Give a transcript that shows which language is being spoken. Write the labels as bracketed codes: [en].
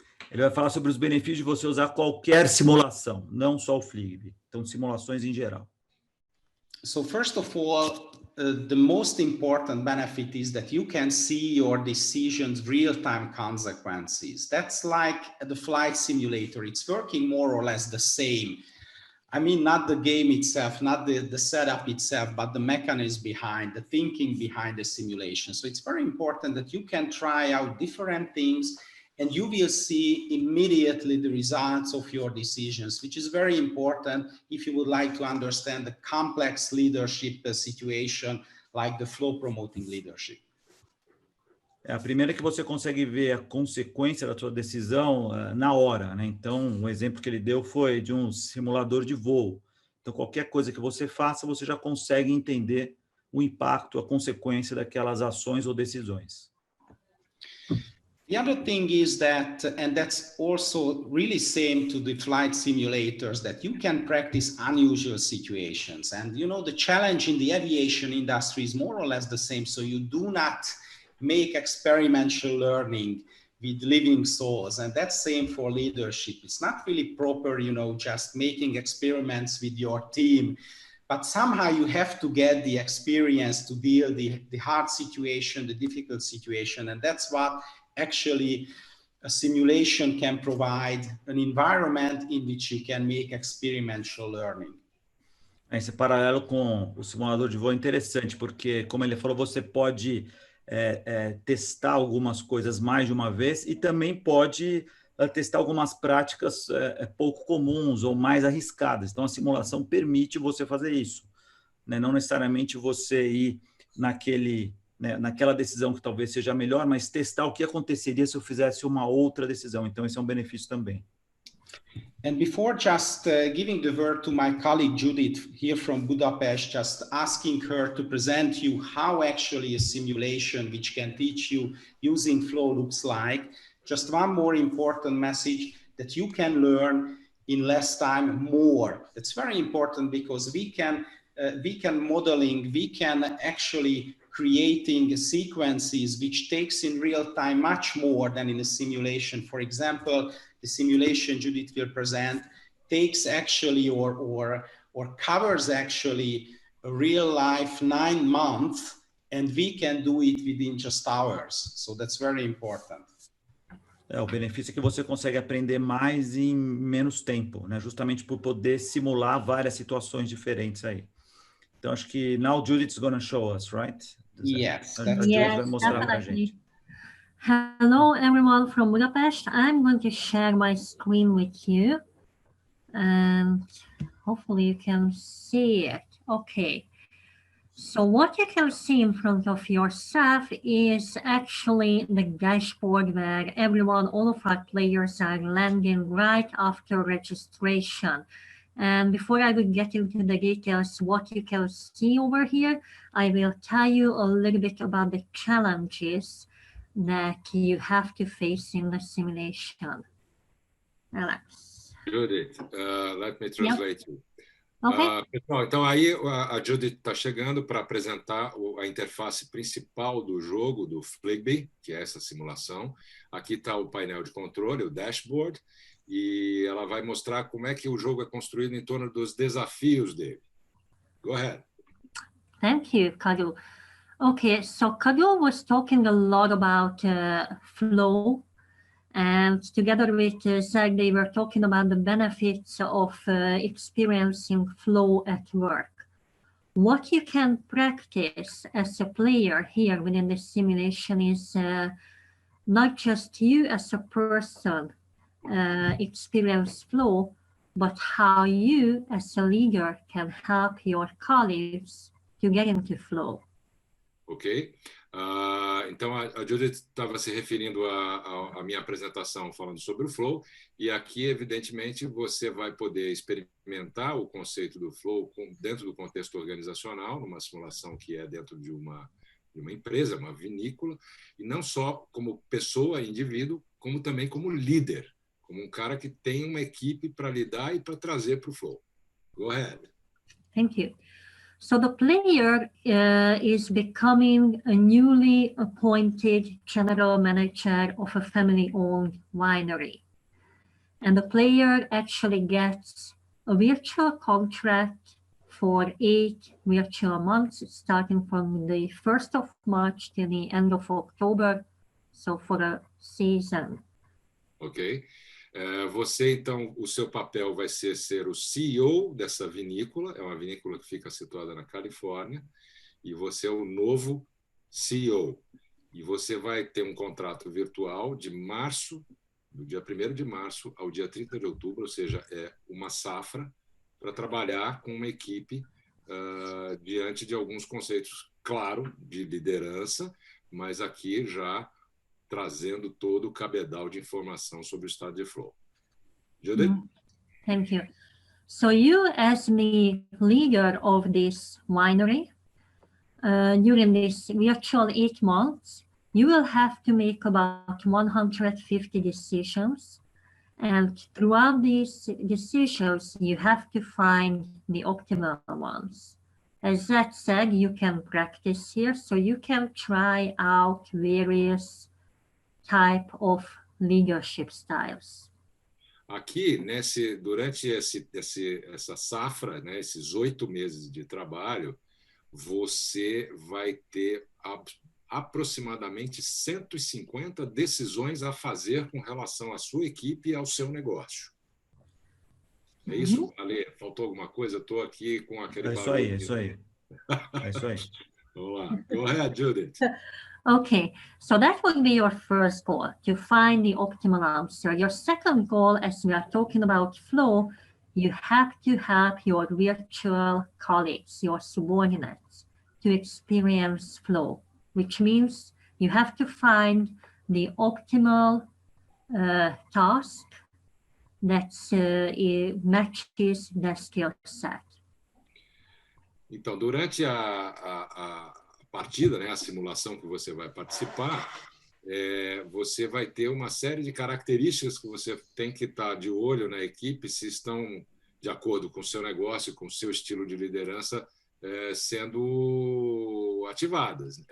[pt] Ele vai falar sobre os benefícios de você usar qualquer simulação, não só o Fligb. Então, simulações em geral. [en] So first of all, the most important benefit is that you can see your decisions' real-time consequences. That's like the flight simulator. It's working more or less the same. I mean, not the game itself, not the setup itself, but the mechanism behind, the thinking behind the simulation. So it's very important that you can try out different things and you will see immediately the results of your decisions, which is very important if you would like to understand the complex leadership situation, like the flow promoting leadership. [pt] A primeira é que você consegue ver a consequência da sua decisão na hora, né? Então, o exemplo que ele deu foi de um simulador de voo. Então, qualquer coisa que você faça, você já consegue entender o impacto, a consequência daquelas ações ou decisões. [en] The other thing is that, and that's also really same to the flight simulators, that you can practice unusual situations. And, you know, the challenge in the aviation industry is more or less the same. So you do not make experiential learning with living souls. And that's same for leadership. It's not really proper, you know, just making experiments with your team. But somehow you have to get the experience to deal the hard situation, the difficult situation. And that's what actually a simulation can provide, an environment in which you can make experiential learning. [pt] Esse paralelo com o simulador de voo é interessante, porque, como ele falou, você pode testar algumas coisas mais de uma vez e também pode testar algumas práticas pouco comuns ou mais arriscadas. Então, a simulação permite você fazer isso, né? Não necessariamente você ir naquela decisão que talvez seja melhor, mas testar o que aconteceria se eu fizesse uma outra decisão. Então, esse é um benefício também. [en] And before just giving the word to my colleague Judith here from Budapest, just asking her to present you how actually a simulation which can teach you using flow looks like, just one more important message, that you can learn in less time more. That's very important, because we can modeling, we can actually creating sequences which takes in real time much more than in a simulation. For example, the simulation Judith will present takes actually or covers actually a real life 9 months, and we can do it within just hours. So that's very important. [pt] O benefício é que você consegue aprender mais em menos tempo, né? Justamente por poder simular várias situações diferentes aí. Então, acho que [en] now Judith's going to show us, right? Yes. [pt] Judith vai mostrar pra gente. [en] Hello, everyone from Budapest. I'm going to share my screen with you. And hopefully you can see it. Okay. So what you can see in front of yourself is actually the dashboard where everyone, all of our players are landing right after registration. And before I will get into the details, what you can see over here, I will tell you a little bit about the challenges that you have to face in the simulation. Alex. Judith, let me translate you. Okay. [pt] Pessoal, então aí a Judith está chegando para apresentar a interface principal do jogo, do Fligby, que é essa simulação. Aqui está o painel de controle, o dashboard, e ela vai mostrar como é que o jogo é construído em torno dos desafios dele. [en] Go ahead. Thank you, Kadu. Okay, so Kadu was talking a lot about flow, and together with Zach, they were talking about the benefits of experiencing flow at work. What you can practice as a player here within the simulation is not just you as a person experience flow, but how you as a leader can help your colleagues to get into flow. Ok? [pt] Então, a Judith estava se referindo à minha apresentação falando sobre o Flow, e aqui, evidentemente, você vai poder experimentar o conceito do Flow dentro do contexto organizacional, numa simulação que é dentro de uma empresa, uma vinícola, e não só como pessoa, indivíduo, como também como líder, como um cara que tem uma equipe para lidar e para trazer para o Flow. [en] Go ahead. Thank you. So the player is becoming a newly appointed general manager of a family-owned winery. And the player actually gets a virtual contract for 8 virtual months, starting from the 1st of March till the end of October, so for a season. Ok. [pt] Você, então, o seu papel vai ser o CEO dessa vinícola, é uma vinícola que fica situada na Califórnia, e você é o novo CEO. E você vai ter um contrato virtual de março, do dia 1º de março ao dia 30 de outubro, ou seja, é uma safra para trabalhar com uma equipe diante de alguns conceitos, claro, de liderança, mas aqui já trazendo todo o cabedal de informação sobre o estado de flow. Judith? [en] Thank you. So you, as the leader of this winery, during this virtual 8 months, you will have to make about 150 decisions. And throughout these decisions, you have to find the optimal ones. As Zach said, you can practice here, so you can try out various type of leadership styles. [pt] Aqui, durante essa safra, né, esses 8 meses de trabalho, você vai ter aproximadamente 150 decisões a fazer com relação à sua equipe e ao seu negócio. É isso, Ale? Faltou alguma coisa? Estou aqui com aquele barulho. É isso aí. Vamos lá. [en] Go ahead, [pt] Judith. [en] Okay, so that would be your first goal, to find the optimal answer. Your second goal, as we are talking about flow, you have to help your virtual colleagues, your subordinates, to experience flow, which means you have to find the optimal task that matches their skill set. [pt] Então, durante a partida, né, a simulação que você vai participar, você vai ter uma série de características que você tem que estar de olho na equipe, se estão de acordo com o seu negócio, com o seu estilo de liderança, sendo ativadas.